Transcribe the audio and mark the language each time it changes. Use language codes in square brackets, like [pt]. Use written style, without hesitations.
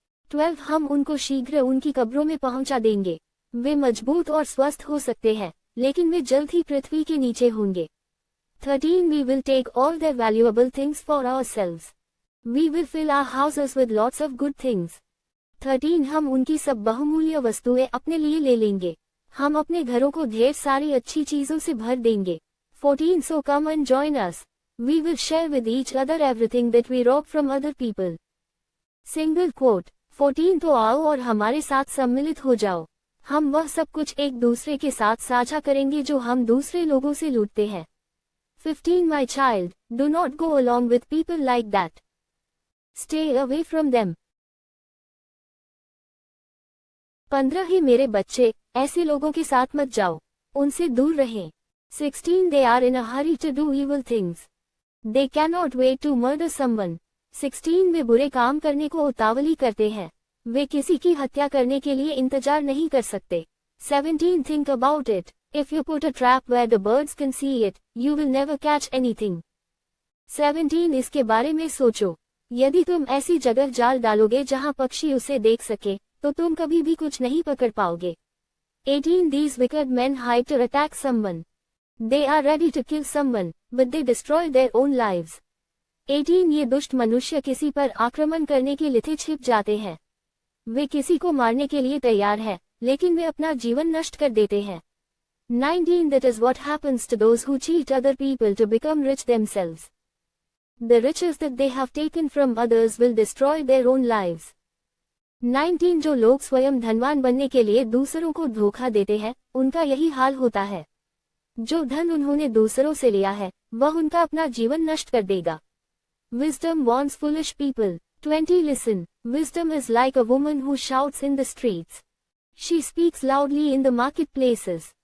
[hi] 12. हम उनको शीघ्र उनकी कब्रों में पहुंचा देंगे। वे मजबूत और स्वस्थ हो सकते हैं, लेकिन वे जल्द ही पृथ्वी के नीचे होंगे। [en] 13. We will take all their valuable things for ourselves. We will fill our houses with lots of good things. [hi] 13. हम उनकी सब बहुमूल्य वस्तुएं अपने लिए ले लेंगे। हम अपने घरों को ढेर सारी अच्छी चीजों से भर देंगे। [en] 14. So come and join us. We will share with each other everything that we rob from other people. Single quote. 14. [hi] तो आओ और हमारे साथ सम्मिलित हो जाओ। हम वह सब कुछ एक दूसरे के साथ साझा करेंगे जो हम दूसरे लोगों से लूटते हैं। [en] 15. My child, do not go along with people like that. Stay away from them. [hi] 15. ही मेरे बच्चे, ऐसे लोगों के साथ मत जाओ, उनसे दूर रहें। [en] 16. They are in a hurry to do evil things. They cannot wait to murder someone. [hi] 16. वे बुरे काम करने को उतावली करते हैं। वे किसी की हत्या करने के लिए इंतजार नहीं कर सकते। [en] 17. Think about it. If you put a trap where the birds can see it, you will never catch anything. [hi] 17. इसके बारे में सोचो। यदि तुम ऐसी जगह जाल डालोगे जहां पक्षी उसे देख सके, तो तुम कभी भी कुछ नहीं पकड़ पाओगे। [en] 18. These wicked men hide to attack someone. They are ready to kill someone, but they destroy their own lives. [hi] 18. ये दुष्ट मनुष्य किसी पर आक्रमण करने के लिए छिप जाते हैं। वे किसी को मारने के लिए तैयार हैं, लेकिन वे अपना जीवन नष्ट कर देते हैं। [en] 19. That is what happens to those who cheat other people to become rich themselves. The riches that they have taken from others will destroy their own lives. [hi] 19 जो लोग स्वयं धनवान बनने के लिए दूसरों को धोखा देते हैं, उनका यही हाल होता है। जो धन उन्होंने दूसरों से लिया है, वह उनका अपना जीवन नष्ट कर देगा। [en] Wisdom warns foolish people. 20 Listen. Wisdom is like a woman who shouts in the streets. She speaks loudly in the marketplaces.